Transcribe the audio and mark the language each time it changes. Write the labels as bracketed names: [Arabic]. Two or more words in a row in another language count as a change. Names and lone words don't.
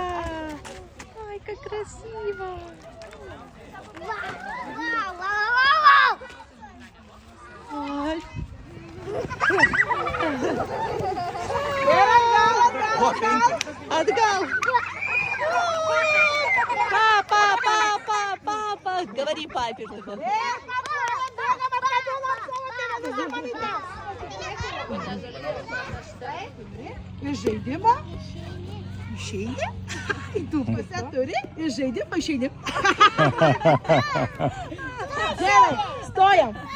[Russian] Ой, как красиво! Ой. Отгал! Папа! Говори папе. [Lithuanian] Žaidimą. Išeini. Tu pusę turi. Ir žaidimą išeini. Gerai, stojam.